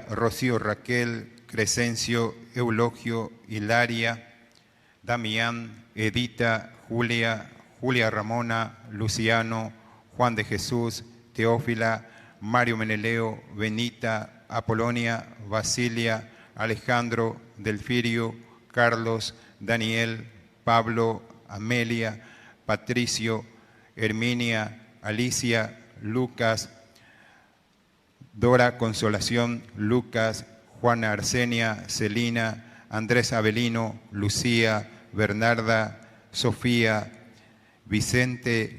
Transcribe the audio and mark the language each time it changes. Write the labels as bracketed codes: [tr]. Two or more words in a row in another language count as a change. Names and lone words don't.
[es] Rocío Raquel, Crescencio, Eulogio, Hilaria, Damián, Edita, Julia, Julia Ramona, Luciano, Juan de Jesús, Teófila, Mario Meneleo, Benita, Apolonia, Basilia, Alejandro, Delfirio, Carlos, Daniel, Pablo, Amelia, Patricio, Herminia, Alicia, Lucas, Dora Consolación, Lucas, Juana Arsenia, Celina, Andrés Avelino, Lucía, Bernarda, Sofía, Vicente,